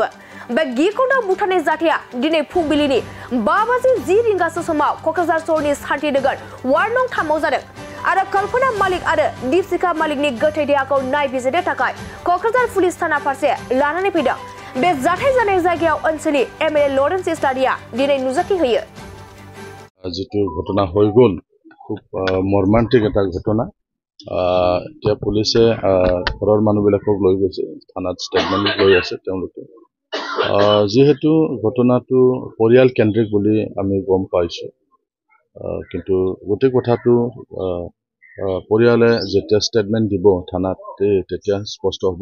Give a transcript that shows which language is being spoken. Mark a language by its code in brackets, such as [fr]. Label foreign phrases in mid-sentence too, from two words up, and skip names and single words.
[brx] बे गिख्रंथाव बुथारनाय जाथाया दिनै फुंबिलिनि 5:10 रिंगासो समाव क'क्राझार सहरनि शान्तिनगर वार्ड नं 3 आव जादों आरो कल्पना मालिक आरो दीपशिखा मालिकनि गोथै देहाखौ नायबिजिरनो थाखाय क'क्राझार पुलिस थाना फारसे लानानै फैदों। बे जाथाय जानाय जायगायाव ओनसोलनि एमएलए लरेन्स इस्लारिया दिनै नुजाथि होयो। [as] যিটো ঘটনা হৈ গ'ল খুব মৰ্মান্তিক এটা ঘটনা। এতিয়া পুলিচে ঘৰৰ মানুহবিলাকক লৈ গৈছে থানাত ষ্টেটমেণ্ট লৈ আছে তেওঁলোকে। যিহেতু ঘটনাটো পৰিয়াল কেন্দ্ৰিক বুলি আমি গম পাইছোঁ, কিন্তু গোটেই কথাটো পৰিয়ালে যেতিয়া ষ্টেটমেণ্ট দিব থানাত তেতিয়া স্পষ্ট হ'ব।